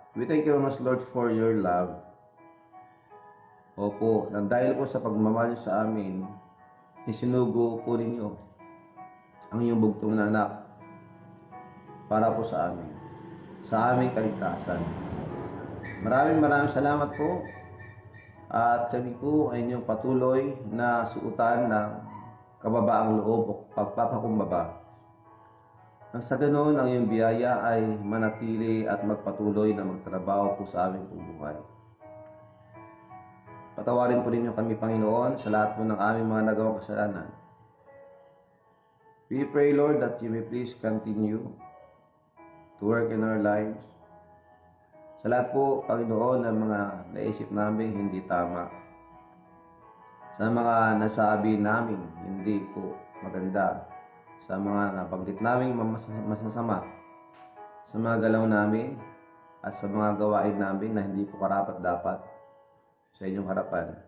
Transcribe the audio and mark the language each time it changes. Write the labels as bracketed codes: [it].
[en] We thank you very much, Lord, for your love. [tl] Opo, nang dahil po sa pagmamahal sa amin, isinugo po ninyo ang iyong bugtong na anak para po sa amin, sa aming kaligtasan. Maraming salamat po at kami po ay inyong patuloy na suutan ng kababaang loob o pagpapakumbaba. Nang sa ganoon, ang iyong biyaya ay manatili at magpatuloy na magtrabaho po sa aming buhay. Patawarin po ninyo kami, Panginoon, sa lahat po ng aming mga nagawang kasalanan. [en] We pray, Lord, that you may please continue to work in our lives. [tl] Sa lahat po, Panginoon, ng mga naisip namin hindi tama. Sa mga nasabi namin hindi po maganda. Sa mga nabanggit namin masasama. Sa mga galaw namin at sa mga gawain namin na hindi po karapat-dapat sa inyong harapan.